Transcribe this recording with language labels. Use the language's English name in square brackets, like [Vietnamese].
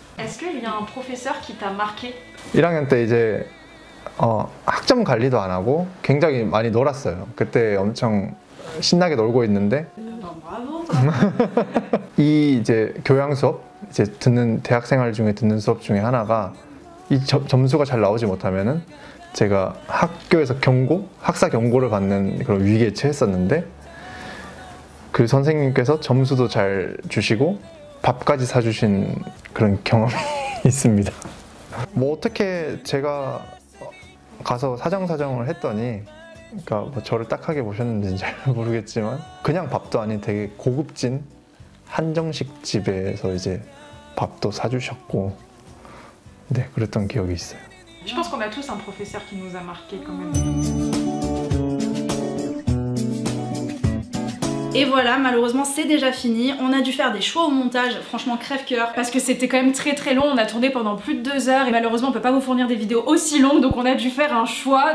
[French] Est-ce qu'il y a un professeur qui t'a marqué? [Korean] 1학년 때 이제 학점 관리도 안 하고 굉장히 많이 놀았어요. 그때 엄청 신나게 놀고 있는데 이 이제 교양 수업 이제 듣는 대학생활 중에 듣는 수업 중에 하나가 이 점수가 잘 나오지 못하면은 제가 학교에서 학사 경고를 받는 그런 위기에 처했었는데 그 선생님께서 점수도 잘 주시고 밥까지 사주신 그런 경험이 있습니다. 뭐 어떻게 제가 가서 사정을 했더니 그러니까 뭐 저를 딱하게 보셨는지는 잘 모르겠지만 그냥 밥도 아닌 되게 고급진 한정식 집에서 이제 밥도 사주셨고 네 그랬던 기억이 있어요. [French] Je pense qu'on a tous un professeur qui nous a marqué quand même. Et voilà, malheureusement c'est déjà fini. On a dû faire des choix au montage, franchement crève-cœur. Parce que c'était quand même très long, on a tourné pendant plus de 2 heures et malheureusement on peut pas vous fournir des vidéos aussi longues, donc on a dû faire un choix.